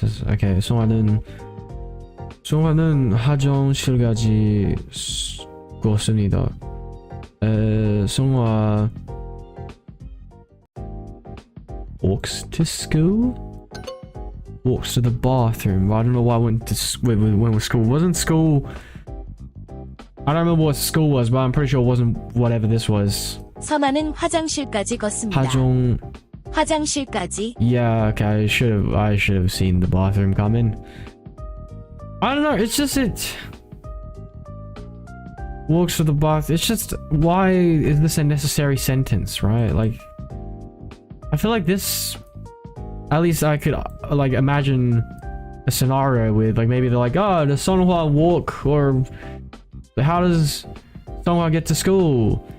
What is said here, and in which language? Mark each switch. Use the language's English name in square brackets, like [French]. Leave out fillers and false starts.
[Korean] 오케이. 성화는 화장실까지 걷습니다. [English] 성화 walks to school? Walks to the bathroom. I don't know why I went with school. Wasn't school... I don't remember what school was, but I'm pretty sure it wasn't whatever this was. [Korean] 서만은 화장실까지 걷습니다. 화장실까지. [English] Yeah, okay, I should have seen the bathroom come in. I don't know, it's just walks to the bath. It's just, why is this a necessary sentence, right? Like, I feel like this, at least I could like imagine a scenario with like, maybe they're like, oh, does Songhua walk, or how does Songhua get to school?